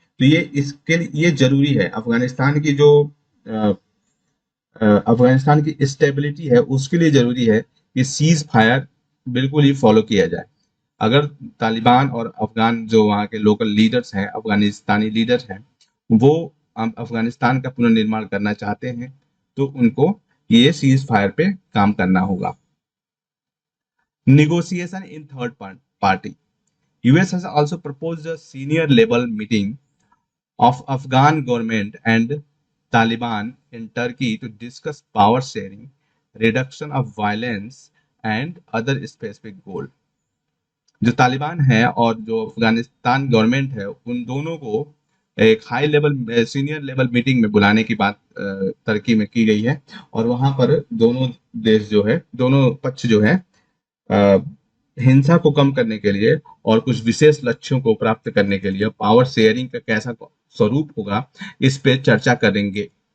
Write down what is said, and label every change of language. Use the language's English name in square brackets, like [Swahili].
[Hindi] तो ये इसके लिए ये जरूरी है, अफगानिस्तान की जो अ, अफगानिस्तान की स्टेबिलिटी है उसके लिए जरूरी है कि सीज फायर बिल्कुल ही फॉलो किया जाए। अगर तालिबान और अफगान जो वहाँ के लोकल लीडर्स हैं, अफगानिस्तानी लीडर्स हैं, वो अफगानिस्तान का पुनर्निर्माण करना चाहते हैं, तो उनको ये सीज फायर पे काम करना होगा। [English] Negotiation in third party. US has also proposed a senior level meeting of Afghan government and Taliban in Turkey to discuss power sharing, reduction of violence and other specific goals. [Hindi] जो तालिबान है और जो Afghanistan government है, उन दोनों को एक high level, senior level meeting में बुलाने की बात तुर्की में की गई है। और वहां पर दोनों देश जो है, दोनों पक्ष जो है अ, हिंसा को कम करने के लिए और कुछ विशेष लक्ष्यों को प्राप्त करने के लिए पावर शेयरिंग का कैसा स्वरूप होगा, इस पे चर्चा करेंगे।